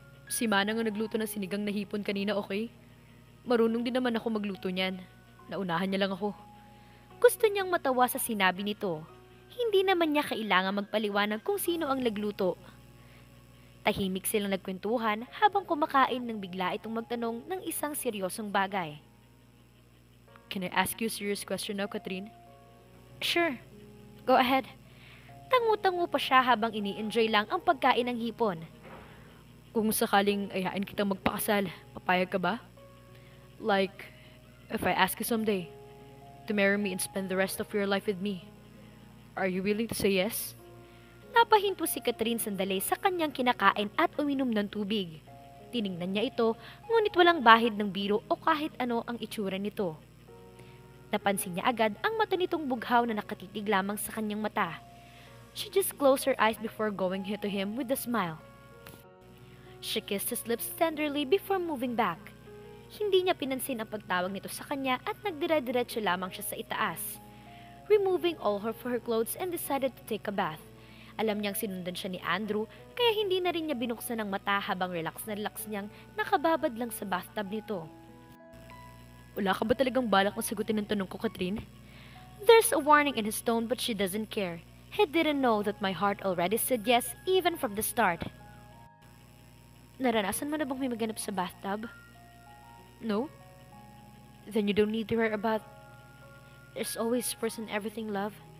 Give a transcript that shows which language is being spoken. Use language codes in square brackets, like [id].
[tl] Si Manang ang nagluto ng sinigang na hipon kanina, okay? Marunong din naman ako magluto niyan. Naunahan niya lang ako. Gusto niyang matawa sa sinabi nito. Hindi naman niya kailangan magpaliwanag kung sino ang nagluto. Tahimik silang nagkwentuhan habang kumakain nang bigla itong magtanong ng isang seryosong bagay. [en] Can I ask you a serious question now, Catherine? Sure. Go ahead. [tl] Tangu-tangu pa siya habang ini-enjoy lang ang pagkain ng hipon. Kung sakaling ayain kitang magpakasal, papayag ka ba? [en] Like, if I ask you someday to marry me and spend the rest of your life with me, are you willing to say yes? [tl] Napahinto si Catherine sandali sa kanyang kinakain at uminom ng tubig. Tiningnan niya ito, ngunit walang bahid ng biro o kahit ano ang itsura nito. Napansin niya agad ang mata nitong bughaw na nakatitig lamang sa kanyang mata. [en] She just closed her eyes before going to him with a smile. She kissed his lips tenderly before moving back. [tl] Hindi niya pinansin ang pagtawag nito sa kanya at nagdira-diretso lamang siya sa itaas, [en] removing all her clothes and decided to take a bath. [tl] Alam niyang sinundan siya ni Andrew, kaya hindi na rin niya binuksan ang mata habang relax na relax niyang nakababad lang sa bathtub nito. Wala ka ba talagang balak na sagutin ang tanong ko, Catherine? [en] There's a warning in his tone but she doesn't care. He didn't know that my heart already said yes even from the start. [tl] Naranasan mo na bang may maganap sa bathtub? No? [en] Then you don't need to worry about... There's always first in everything, love.